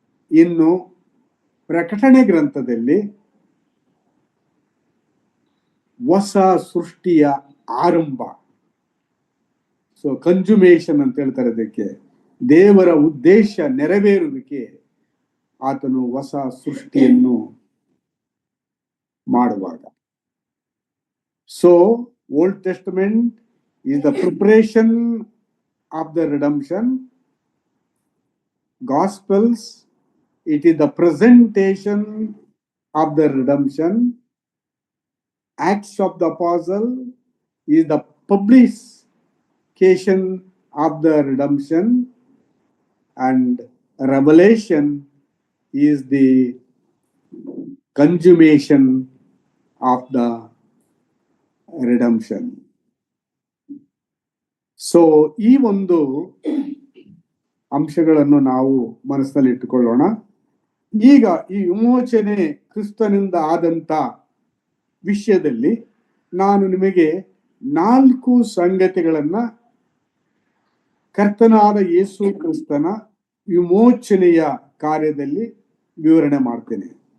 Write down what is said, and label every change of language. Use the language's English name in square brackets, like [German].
[Kannada] ಇನ್ನು ಪ್ರಕಟಣೆ ಗ್ರಂಥದಲ್ಲಿ ಹೊಸ ಸೃಷ್ಟಿಯ ಆರಂಭ, ಸೊ ಕನ್ಸುಮೇಷನ್ ಅಂತ ಹೇಳ್ತಾರೆ ಅದಕ್ಕೆ, ದೇವರ ಉದ್ದೇಶ ನೆರವೇರುವಿಕೆ ಆತನು ಹೊಸ ಸೃಷ್ಟಿಯನ್ನು ಮಾಡುವಾಗ. [English] So Old Testament is the preparation of the redemption. Gospels, it is the presentation of the redemption. Acts of the Apostle is the publication of the redemption, and Revelation is the consummation of the redemption. [Kannada] So ಈ ಒಂದು ಅಂಶಗಳನ್ನು ನಾವು ಮನಸ್ಸಿನಲ್ಲಿ ಇಟ್ಟುಕೊಳ್ಳೋಣ. ಈಗ ಈ ವಿಮೋಚನೆ ಕ್ರಿಸ್ತನಿಂದ ಆದಂತ ವಿಷಯದಲ್ಲಿ ನಾನು ನಿಮಗೆ 4 ಸಂಗತಿಗಳನ್ನ ಕರ್ತನಾದ ಯೇಸು ಕ್ರಿಸ್ತನ ವಿಮೋಚನೆಯ ಕಾರ್ಯದಲ್ಲಿ ವಿವರಣೆ ಮಾಡ್ತೇನೆ.